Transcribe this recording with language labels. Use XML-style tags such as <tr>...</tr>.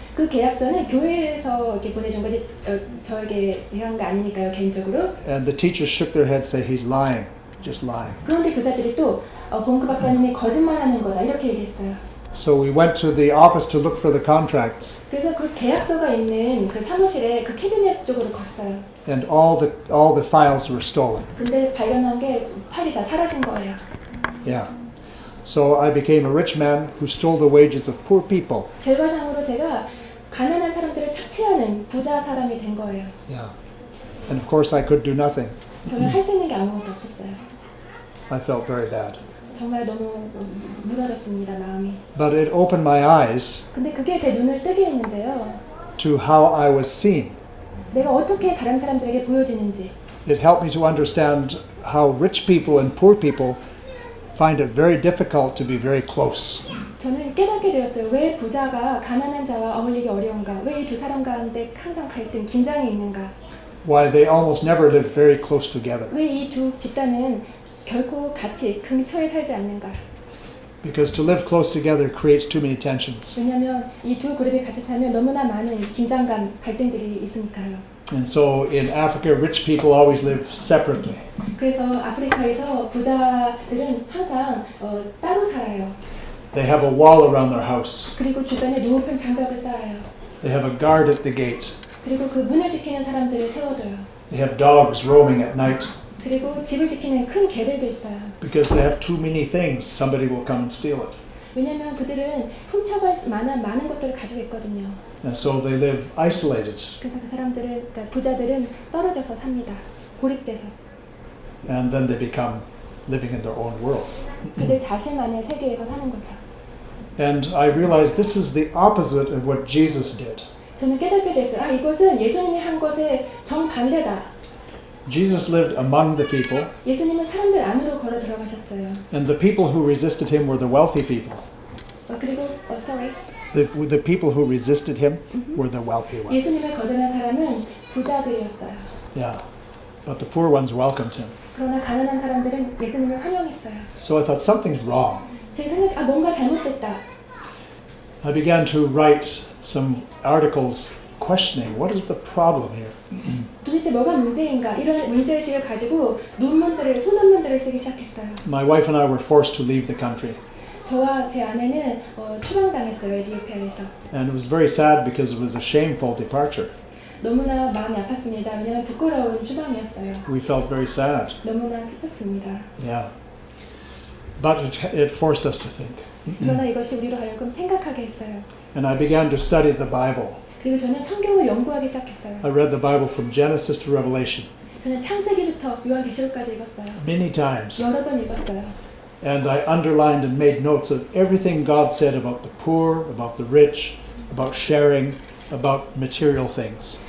<ko>그 계약서는 교회에서 이렇게 보내준 거지 저에게 일한 거 아니니까요 개인적으로.</ko> <en>And the teachers shook their heads, say he's lying, just lying.</en> <ko>그런데 교사들이 또 봉크 박사님이 거짓말하는 거다 이렇게 얘기했어요.</ko> <en>So we went to the office to look for the contracts,</en> <ko>그래서 그 계약서가 있는 그 사무실에 그 캐비넷 쪽으로 갔어요.</ko> <en>and all the files were stolen.</en> <ko>근데 발견한 게 파일이 다 사라진 거예요.</ko> <en>Yeah. So I became a rich man who stole the wages of poor people.</en> <ko>결과상으로 제가 가난한 사람들을 착취하는 부자 사람이 된 거예요.</ko> <en>Yeah. And of course I could do nothing.</en> <ko>저는 할 수 있는 게 아무것도 없었어요.</ko> <en>I felt very bad.</en> <ko>정말 너무 무너졌습니다, 마음이.</ko> <en>But it opened my eyes</en> <ko>근데 그게 제 눈을 뜨게 했는데요.</ko> <en>to how I was seen.</en> <ko>내가 어떻게 다른 사람들에게 보여지는지.</ko> <en>It helped me to understand how rich people and poor people find it very difficult to be very close.</en> <ko>저는 깨닫게 되었어요. 왜 부자가 가난한 자와 어울리기 어려운가? 왜 이 두 사람 가운데 항상 갈등, 긴장이 있는가?</ko> <en>Why they almost never live very close together.</en> <ko>왜 이 두 집단은 결코 같이 근처에 살지 않는가?</ko> <en>Because to live close together creates too many tensions.</en> <ko>왜냐하면 이 두 그룹이 같이 살면 너무나 많은 긴장감, 갈등들이 있으니까요.</ko> <en>And so in Africa, rich people always live separately.</en> <ko>그래서 아프리카에서 부자들은 항상 따로 살아요.</ko> <en>They have a wall around their house.</en> <ko>그리고 주변에 높은 장벽을 쌓아요.</ko> <en>They have a guard at the gate.</en> <ko>그리고 그 문을 지키는 사람들을 세워둬요.</ko> <en>They have dogs roaming at night.</en> <ko>그리고 집을 지키는 큰 개들도 있어요.</ko> <en>Because they have too many things, somebody will come and steal it.</en> <ko>왜냐하면 그들은 훔쳐갈 만한 많은 것들을 가지고 있거든요.</ko> <en>And so they live isolated.</en> <ko>그래서 그 사람들은, 그러니까 부자들은 떨어져서 삽니다. 고립돼서.</ko> <en>And then they become living in their own world.</en> <ko>그들 자신만의 세계에서 사는 거죠.</ko> <en>And I realized this is the opposite of what Jesus did.</en> <ko>저는 깨닫게 됐어요. 아, 이것은 예수님이 한 것의 정반대다.</ko> <en>Jesus lived among the people,</en> <ko>예수님은 사람들 안으로 걸어 들어가셨어요.</ko> <en>and the people who resisted him were the wealthy people.</en> <ko>그리고</ko> <en>sorry. The people who resisted him were the wealthy ones.</en> <ko>예수님을 거절한 사람은 부자들이었어요.</ko> <en>Yeah. But the poor ones welcomed him.</en> <ko>그러나 가난한 사람들은 예수님을 환영했어요.</ko> <en>So I thought something's wrong.</en> <ko>제 생각에 뭔가 잘못됐다.</ko> <en>I began to write some articles questioning what is the problem here.</en> <ko>도대체 뭐가 문제인가? 이런 문제의식을 가지고 소논문들을 쓰기 시작했어요.</ko> <en>My wife and I were forced to leave the country.</en> <ko>저와 제 아내는 추방당했어요. 에티오피아에서.</ko> <en>And it was very sad because it was a shameful departure.</en> <ko>너무나 마음이 아팠습니다. 왜냐하면 부끄러운 추방이었어요.</ko> <en>We felt very sad.</en> <ko>너무나 슬펐습니다.</ko> <en>Yeah. But it forced us to think.</en> <ko>그러나 이것이 우리로 하여금 생각하게 했어요.</ko> <en>And I began to study the Bible.</en> <ko>그리고 저는 성경을 연구하기 시작했어요.</ko> <en>I read the Bible from Genesis to Revelation</en> <ko>저는 창세기부터 요한계시록까지 읽었어요.</ko> <en>many times.</en> <ko>여러 번 읽었어요.</ko> <en>And I underlined and made notes of everything God said about the poor, about the rich, about sharing, about material things.</en>